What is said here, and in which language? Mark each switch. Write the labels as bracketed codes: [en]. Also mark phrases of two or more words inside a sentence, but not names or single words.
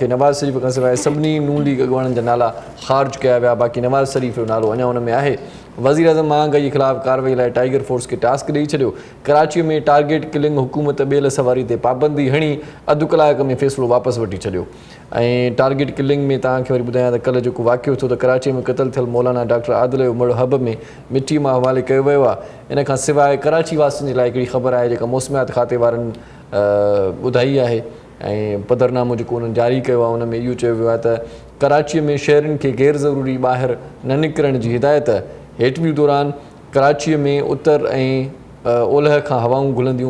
[sd] नवाज़ शरीफ़ खां सवाइ सभिनी नून लीग अॻुवाणनि जा नाला ख़ारिज कया विया, बाक़ी नवाज़ शरीफ़ जो नालो अञा हुन में आहे। वज़ीर आज़म महांगाई ख़िलाफ़ु कार्रवाई लाइ टाइगर फोर्स खे टास्क ॾेई छॾियो। कराची में [en] target killing, [sd] हुकूमत ॿेल सवारी ते पाबंदी हणी अधु कलाक में फ़ैसिलो वापसि वठी छॾियो। ऐं [en] target killing [sd] में तव्हांखे वरी ॿुधायां त कल्ह जेको वाक़ियो थियो त कराची में क़तल थियल मौलाना डॉक्टर आदिल जो मुड़ हब में मिटी मां हवाले कयो वियो आहे। इन खां सवाइ कराची वासियुनि जे लाइ हिकिड़ी ख़बर आहे जेका मौसमियात खाते वारनि ॿुधाई आहे ऐं पधरनामो जेको उन्हनि जारी कयो आहे उन में इहो चयो वियो आहे त कराचीअ में शहरनि खे गैर ज़रूरी ॿाहिरि न निकिरण जी हिदायत। हेठि दौरान कराचीअ में उत्तर ऐं ओलह खां हवाऊं घुलंदियूं।